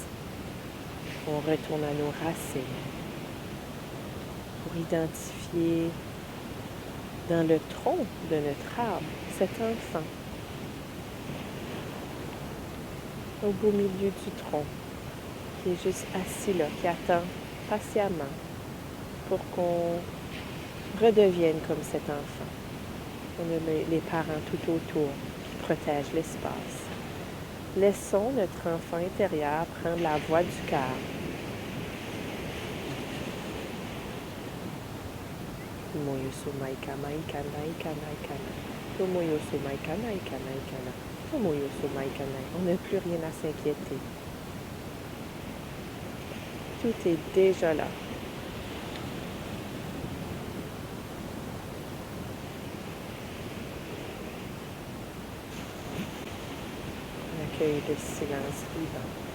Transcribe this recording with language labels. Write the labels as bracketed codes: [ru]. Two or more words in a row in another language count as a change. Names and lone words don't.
[fr] On retourne à nos racines pour identifier dans le tronc de notre arbre, cet enfant, au beau milieu du tronc, qui est juste assis là, qui attend patiemment pour qu'on redevienne comme cet enfant. On a les parents tout autour qui protègent l'espace. Laissons notre enfant intérieur prendre la voie du cœur. Tomoyosu maika maika naika naika na. Tomoyosu maika naika naika na. Tomoyosu maika naika. On n'a plus rien à s'inquiéter. Tout est déjà là. On accueille le silence vivant.